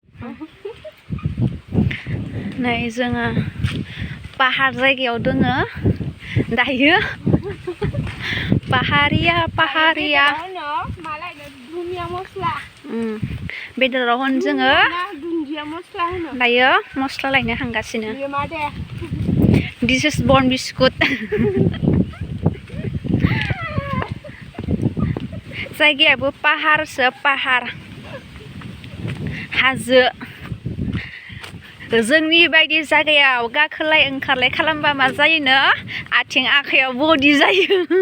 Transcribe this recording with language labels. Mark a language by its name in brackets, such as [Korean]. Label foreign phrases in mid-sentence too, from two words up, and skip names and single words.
[Bodo] नै जोङो पाहार जायगायाव दोङो दायो पाहारिया बेदराव होन जोङो दायो मस्ला लायनो थांगासिनो [English] this is burn biscuit [Bodo] जायगायाबो पाहारसो पाहार हाजो जोंनि बायदि जायगायाव गाखोलाय ओंखारलाय खालामबा मा जायोनो आथिं आखाइयाव बडि जायो